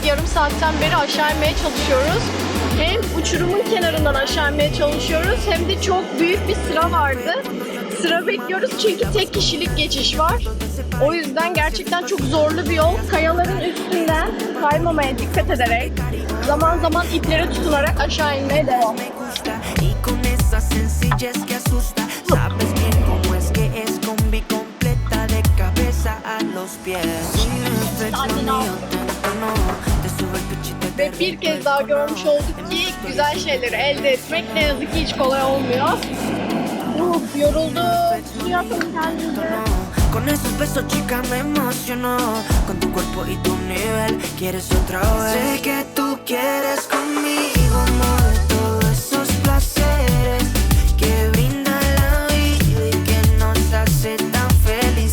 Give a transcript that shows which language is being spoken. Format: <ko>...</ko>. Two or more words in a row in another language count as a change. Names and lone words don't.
<tr>saatten beri aşağı inmeye çalışıyoruz. Hem uçurumun kenarından aşağı inmeye çalışıyoruz hem de çok büyük bir sıra vardı. Sıra bekliyoruz çünkü tek kişilik geçiş var. O yüzden gerçekten çok zorlu bir yol. Kayaların üstünden kaymamaya dikkat ederek, zaman zaman iplere tutunarak aşağı inmeye devam.</tr> <es>Me gusta y con esa sencillez que asusta. Sabes bien cómo es que es combi completa de cabeza a los pies. Sin efecto ni auténtono, te sube el pechito y te</es> <tr>Ve bir kez daha görmüş olduk ki güzel şeyleri elde etmek ne yazık ki hiç kolay olmuyor. Yoruldum. Suya atalım kendimizi.</tr> <es>Con esos besos chica me emocionó. Con tu cuerpo y tu nivel quieres otra vez. Sé que tú quieres conmigo, amor, todos esos placeres que brinda la vida y que nos hace tan feliz.</es>